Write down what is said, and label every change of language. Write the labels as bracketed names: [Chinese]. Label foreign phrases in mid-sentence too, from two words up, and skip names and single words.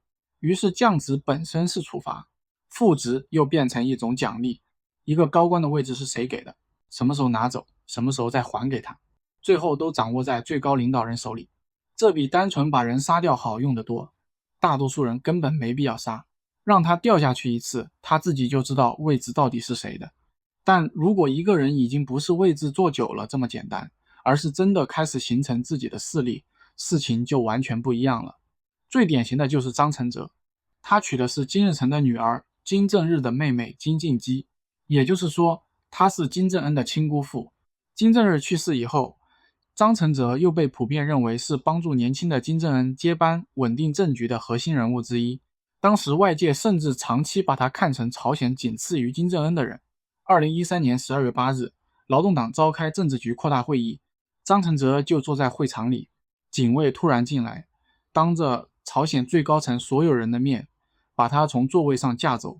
[Chinese] 於是降職本身是處罰，復職又變成一種獎勵。一個高官的位置是誰給的？什麼時候拿走？什麼時候再還給他？最後都掌握在最高領導人手裡。這比單純把人殺掉好用得多。大多數人根本沒必要殺，讓他掉下去一次，他自己就知道位置到底是誰的。但如果一個人已經不是位置坐久了這麼簡單，而是真的開始形成自己的勢力，事情就完全不一樣了。最典型的就是張承澤，他娶的是金日成的女兒金正日的妹妹金敬基，也就是說他是金正恩的親姑父。金正日去世以後，張承澤又被普遍認為是幫助年輕的金正恩接班穩定政局的核心人物之一。當時外界甚至長期把他看成朝鮮僅次於金正恩的人。2013年12月8日，勞動黨召開政治局擴大會議，張承澤就坐在會場裡，警衛突然進來，當着朝鮮最高層所有人的面，把他從座位上架走。